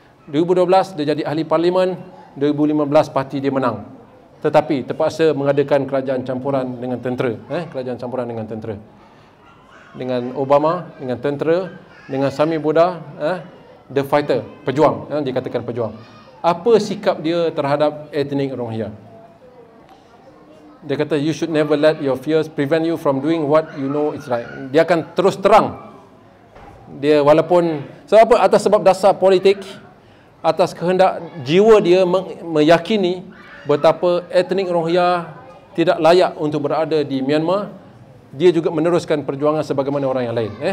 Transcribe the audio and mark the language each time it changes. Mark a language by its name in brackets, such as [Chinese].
[Malay] 2012 dia jadi ahli parlimen. 2015 parti dia menang, tetapi terpaksa mengadakan kerajaan campuran dengan tentera. Kerajaan campuran dengan tentera, dengan Obama, dengan tentera, dengan Sami Buddha, [English] the fighter, [Malay] pejuang, dikatakan pejuang. Apa sikap dia terhadap etnik Rohingya? Dia kata, [English] you should never let your fears prevent you from doing what you know is right. [Malay] Dia akan terus terang. Dia walaupun sebab apa? Atas sebab dasar politik, atas kehendak jiwa dia meyakini betapa etnik Rohingya tidak layak untuk berada di Myanmar, dia juga meneruskan perjuangan sebagaimana orang yang lain.